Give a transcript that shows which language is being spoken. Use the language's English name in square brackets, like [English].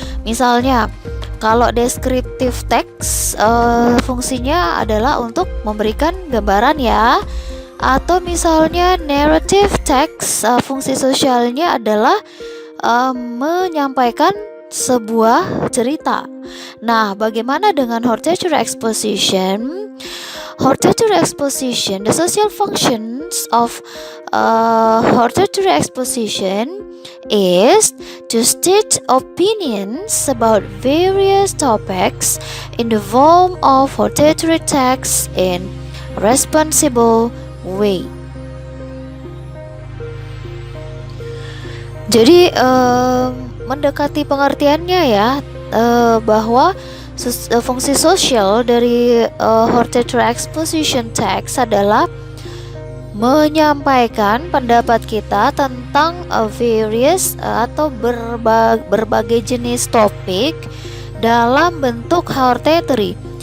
[Indonesian] Misalnya kalau descriptive text fungsinya adalah untuk memberikan gambaran ya. Atau misalnya narrative text fungsi sosialnya adalah menyampaikan sebuah cerita. Nah, bagaimana dengan hortatory exposition? [English] Hortatory exposition, the social functions of hortatory exposition is to state opinions about various topics in the form of hortatory text in responsible way. [Indonesian] Jadi mendekati pengertiannya ya, bahwa fungsi sosial dari hortatory exposition text adalah menyampaikan pendapat kita tentang various atau berbagai jenis topik dalam bentuk hortatory.